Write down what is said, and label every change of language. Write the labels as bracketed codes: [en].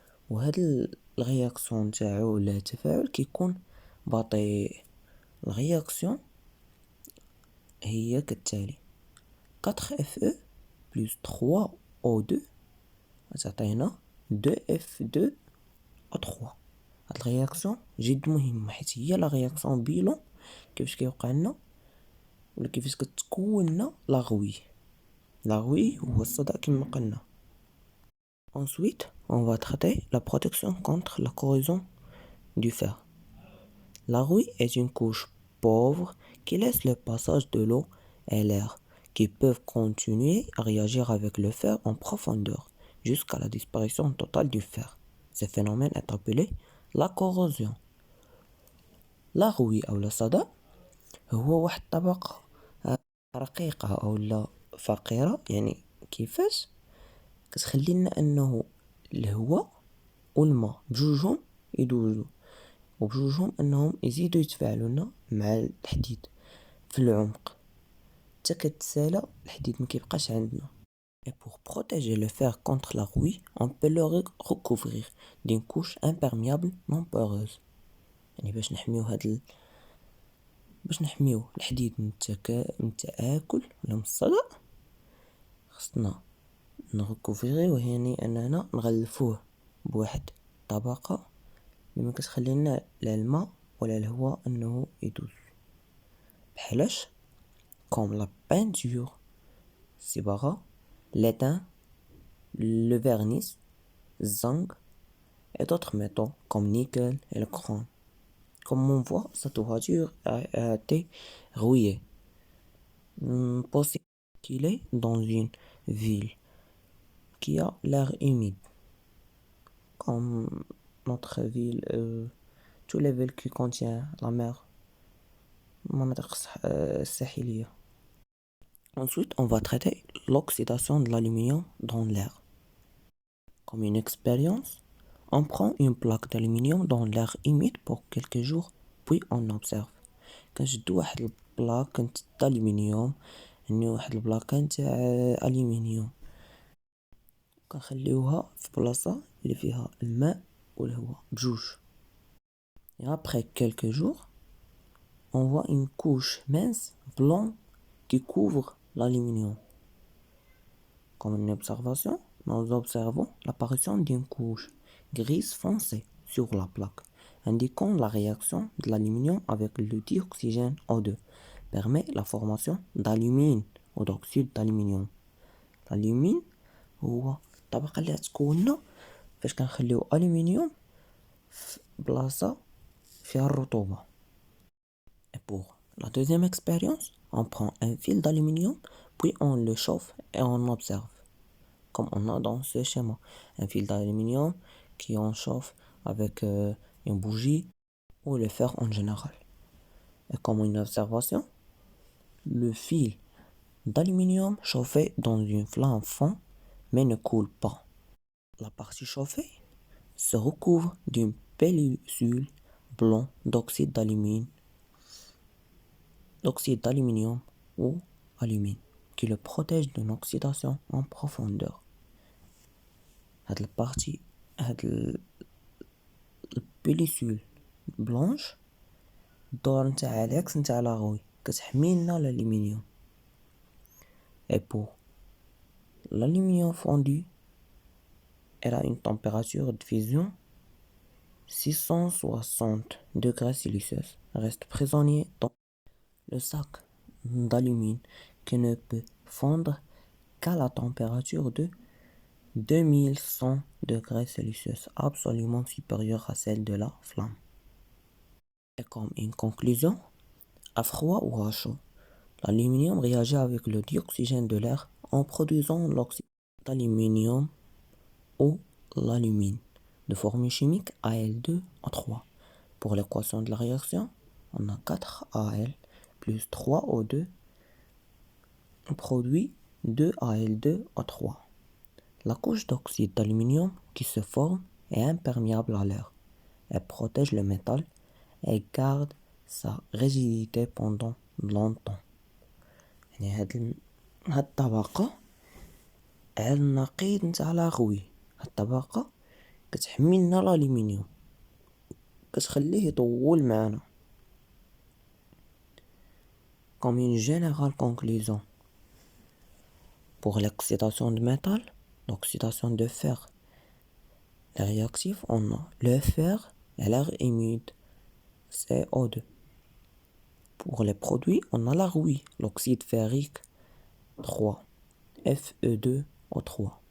[ar] وهاد الرياكسيون تاعو ولا التفاعل كيكون بطيء. الرياكسيون هي كالتالي: 4Fe plus 3O2 تعطينا 2F2O3. هاد الرياكسيون جد مهمة حيت هي لا رياكسيون بيلون كيفاش كيوقع لنا ولا كيفاش كتكون لنا لا غوي. لا غوي هو الصدأ كما قلنا. [fr] Ensuite, on va traiter la protection contre la corrosion du fer. La rouille est une couche pauvre qui laisse le passage de l'eau et l'air qui peuvent continuer à réagir avec le fer en profondeur jusqu'à la disparition totale du fer. Ce phénomène est appelé la corrosion. [ar] La rouille أو الصدأ هو واحد الطبقة رقيقة أو لا فقيرة، يعني كيفاش كتخلي لنا أنه الهواء والماء بجوجهم يدوزو وبجوجهم أنهم يزيدوا يتفاعلوا لنا مع الحديد في العمق حتى كتسالى الحديد مكيبقاش عندنا. [fr] Et pour protéger le fer contre la rouille, on peut le recouvrir d'une couche imperméable non poreuse. [ar] يعني باش نحميو الحديد من التآكل ولا من الصدأ خصنا نغكوفيغيوه، يعني أننا نغلفوه بواحد طبقة اللي مكتخلي لنا لا الماء ولا الهواء أنه يدوز. [fr] بحالاش comme la peinture, الصباغة، l'étain, le vernis, zinc et d'autres métaux comme nickel et le chrome. Comme on voit, cette voiture a été rouillée. Possible qu'il est dans une ville qui a l'air humide, comme notre ville, tous les villes qui contiennent la mer, [ar] المناطق الساحلية. [fr] Ensuite, on va traiter l'oxydation de l'aluminium dans l'air. Comme une expérience, on prend une plaque d'aluminium dans l'air humide pour quelques jours, puis on observe. [ar] كنشدو واحد البلاك d'aluminium، يعني واحد البلاكة نتاع ألومنيوم، كنخليوها في بلاصة اللي فيها الماء والهواء بجوج. [fr] Et après quelques jours, on voit une couche mince blanche qui couvre l'aluminium. Comme une observation, nous observons l'apparition d'une couche grise foncée sur la plaque, indiquant la réaction de l'aluminium avec le dioxygène O2 permet la formation d'alumine ou d'oxyde d'aluminium. [ar] L'alumine هو الطبقة اللي تكوننا فاش كنخليو ألومنيوم في بلاصة فيها الرطوبة. [fr] Et pour la deuxième expérience, on prend un fil d'aluminium, puis on le chauffe et on observe. Comme on a dans ce schéma, un fil d'aluminium qui on chauffe avec une bougie ou le fer en général. Et comme une observation, le fil d'aluminium chauffé dans une flamme fond mais ne coule pas. La partie chauffée se recouvre d'une pellicule blanche d'oxyde d'aluminium ou alumine qui le protège d'une oxydation en profondeur. [ar] هاد البارتي هاد البيليسول بلونش الدور نتاعها العكس نتاع لاغوي كتحميلنا الالومنيوم. [fr] Et pour l'aluminium fondu elle a une température de fusion 660 degrés Celsius, reste prisonnier dans le sac d'alumine qui ne peut fondre qu'à la température de 2100 degrés Celsius, absolument supérieure à celle de la flamme. Et comme une conclusion, à froid ou à chaud, l'aluminium réagit avec le dioxygène de l'air en produisant l'oxyde d'aluminium ou l'alumine, de formule chimique Al2O3. Pour l'équation de la réaction, on a 4Al plus 3O2 produit 2Al2O3. La couche d'oxyde d'aluminium qui se forme est imperméable à l'air. Elle protège le métal et garde sa rigidité pendant longtemps. [ar] يعني هاد الطبقة على النقيض نتاع لاغوي. هاد الطبقة كتحمي لنا الالومنيوم كتخليه يطول معنا. [fr] Comme une générale conclusion, pour l'oxydation de métal, l'oxydation de fer, les réactifs, on a le fer et l'air humide, CO2. Pour les produits, on a la rouille, l'oxyde ferrique, 3, Fe2O3.